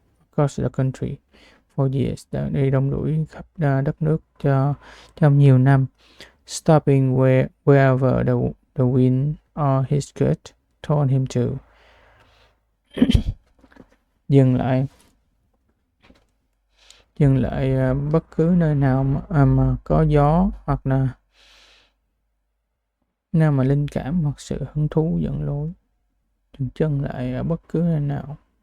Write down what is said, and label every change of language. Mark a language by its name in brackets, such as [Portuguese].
[English] Across the country for years, [Vietnamese] đã đi rong ruổi khắp đất nước trong nhiều năm. [English] Stopping wherever the wind or his gut told him to. [Vietnamese] Dừng lại bất cứ nơi nào mà có gió, hoặc là nào mà linh cảm hoặc sự hứng thú dẫn lối. Dừng chân lại ở bất cứ nơi nào.